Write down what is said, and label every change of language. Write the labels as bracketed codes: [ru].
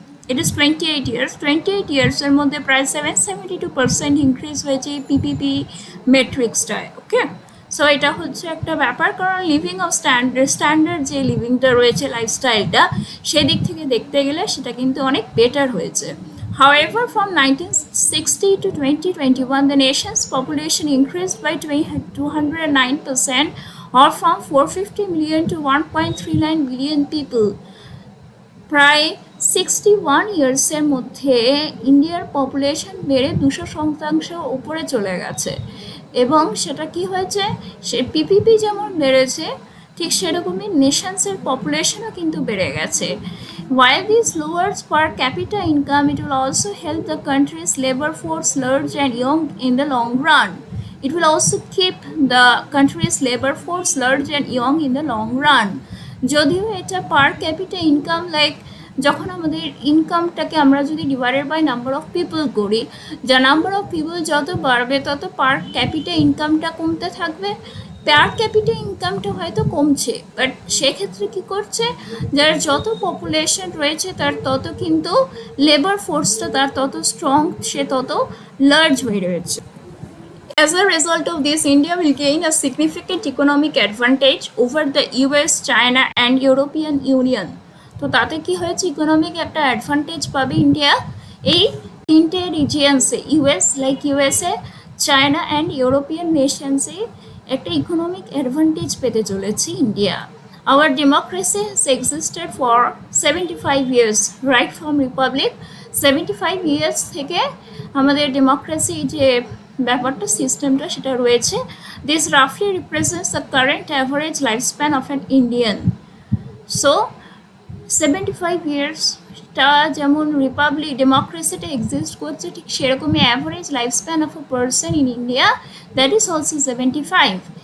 [en] it is 28 years, [bn] 28 ইয়ার্সের মধ্যে প্রায় 772% increase হয়েছে এই পিপিপি মেট্রিক্সটায়। ওকে, সো এটা হচ্ছে একটা ব্যাপার, কারণ লিভিং অফ স্ট্যান্ডার্ড যে লিভিংটা রয়েছে, লাইফস্টাইলটা, সেদিক থেকে দেখতে গেলে সেটা কিন্তু অনেক বেটার হয়েছে। [en] However, from 1960 to 2021, the nation's population increased by 209%, or from 450 million to 1.39 billion people. [bn] প্রায় 61 ইয়ার্সের মধ্যে ইন্ডিয়ার পপুলেশন বেড়ে 200% উপরে চলে গেছে। এবং সেটা কি হয়েছে, সে পিপিপি যেমন বেড়েছে ঠিক সেরকমই নেশনসের পপুলেশনও কিন্তু বেড়ে গেছে। [en] While this lowers per capita income, it will also help the country's labor force large and young in the long run. It will also keep the country's labor force large and young in the long run. [bn] যদিও এটা পার capital income, like যখন আমাদের ইনকামটাকে আমরা যদি divided by number of people করি, যা number of people যত বাড়বে তত পার ক্যাপিটা ইনকামটা কমতে থাকবে। পার ক্যাপিটা ইনকামটা হয়তো কমছে, বাট সেক্ষেত্রে কী করছে, যার যত পপুলেশন রয়েছে তার তত কিন্তু লেবার ফোর্সটা তার তত স্ট্রং, সে তত লার্জ হয়ে রয়েছে। [en] As a result of this, India will gain a significant economic advantage over the US, China and European Union. [bn] তো তাতে কি হয়েছে, ইকোনমিক একটা অ্যাডভান্টেজ পাবে ইন্ডিয়া এই তিনটে রিজিয়ন্সে, US like USA, China and European নেশনসে একটা ইকোনমিক অ্যাডভান্টেজ পেতে চলেছে India. [en] Our democracy has existed for 75 years, right from republic. [bn] 75 years থেকে আমাদের ডেমোক্রেসি যে ব্যাপারটা, সিস্টেমটা সেটা রয়েছে। [en] This রাফলি represents the current average life span of an Indian. [bn] So 75 ইয়ার্সটা যেমন রিপাবলিক ডেমোক্রেসিটা এক্সিস্ট করছে, ঠিক সেরকমই [en] Average life span of a person in India, that is also 75.